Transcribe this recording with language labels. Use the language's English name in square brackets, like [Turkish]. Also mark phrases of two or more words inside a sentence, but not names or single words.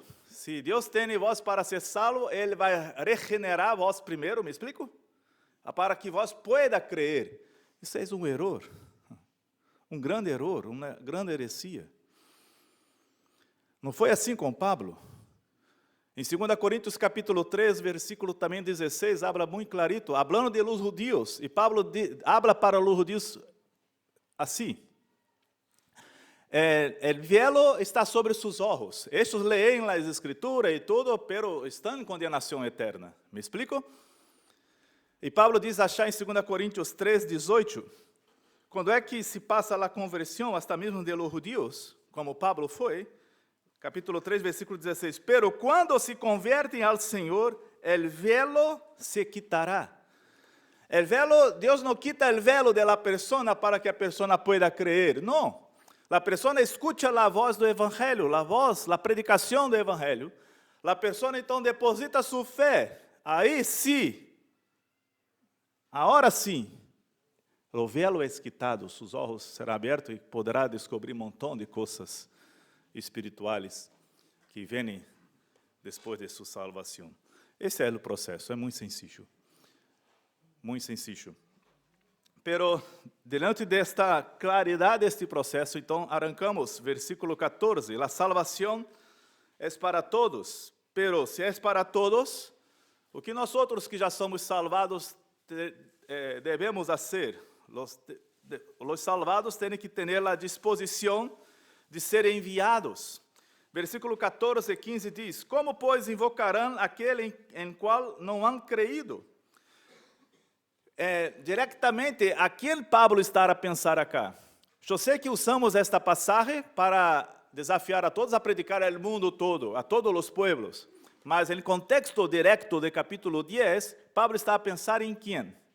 [Portuguese] Se Deus tem vós para ser salvo, Ele vai regenerar vós primeiro, me explico? Para que vós pueda crer. Isso é um erro. Um grande erro, uma grande heresia. Não foi assim com Pablo. Em 2 Coríntios capítulo 3, versículo também 16, habla muito clarito, [Spanish] hablando de los judíos, [Portuguese] e Pablo [Spanish] habla para los judíos [Portuguese] assim: [Spanish] el velo está sobre sus ojos. [Portuguese] Estes leem as escrituras e tudo, pero estão em condenação eterna. Me explico? E Pablo diz achar em 2 Coríntios 3, 18, quando é que se passa a conversão, hasta mesmo [Spanish] de los judíos, [Portuguese] como Pablo foi, capítulo 3, versículo 16, pero quando se convertem ao Senhor, [Spanish] el velo se quitará. El velo, [Portuguese] Deus não quita [Spanish] el velo de la persona [Portuguese] para que a persona [Spanish] pueda creer, [Portuguese] não. [Spanish] La persona escucha [Portuguese] a voz do evangelho, a voz, a predicação do evangelho. [Spanish] La persona [Portuguese] então deposita sua fé. Aí sim, agora sim, o velo é quitado, seus olhos serão abertos e poderá descobrir um montão de coisas espirituais que vêm depois de sua salvação. Esse é o processo, é muito sencillo. Muito sencillo. Pero, diante desta claridade deste processo, então, arrancamos, versículo 14, a salvação é para todos, pero se é para todos, o que nós outros que já somos salvados devemos fazer? Os salvados têm que ter a disposição de serem enviados. Versículo 14 e 15 diz: como, pois, invocarão aquele em qual não [Spanish] han creído? [Portuguese] Diretamente, a quem Pablo está a pensar acá? Eu sei que usamos esta passagem para desafiar a todos a predicar ao mundo todo, a todos os pueblos. Mas, em contexto direto do capítulo 10, Pablo está a pensar em quem?